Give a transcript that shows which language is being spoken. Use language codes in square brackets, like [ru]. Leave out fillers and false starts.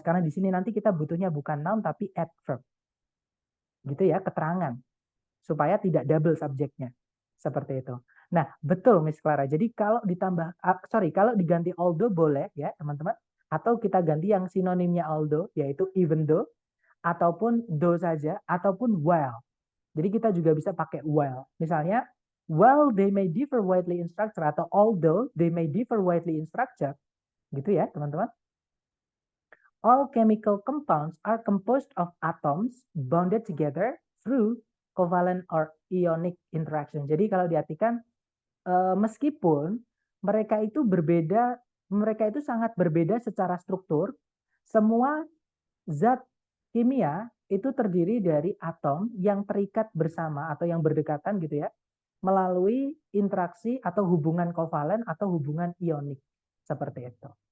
[id] Karena di sini nanti kita butuhnya bukan noun tapi adverb. Gitu ya, keterangan supaya tidak double subjeknya. Seperti itu. Nah, betul Miss Clara. Jadi kalau ditambah, kalau diganti although boleh ya teman-teman. Atau kita ganti yang sinonimnya although, yaitu even though, ataupun though saja, ataupun while. Jadi kita juga bisa pakai while. Misalnya, [en] while they may differ widely in structure, [id] atau [en] although they may differ widely in structure, [id] gitu ya teman-teman. [en] All chemical compounds are composed of atoms bonded together through covalent or ionic interaction. [id] Jadi kalau diartikan meskipun mereka itu berbeda, mereka itu sangat berbeda secara struktur, semua zat kimia itu terdiri dari atom yang terikat bersama atau yang berdekatan gitu ya, melalui interaksi atau hubungan kovalen atau hubungan ionik. Seperti itu.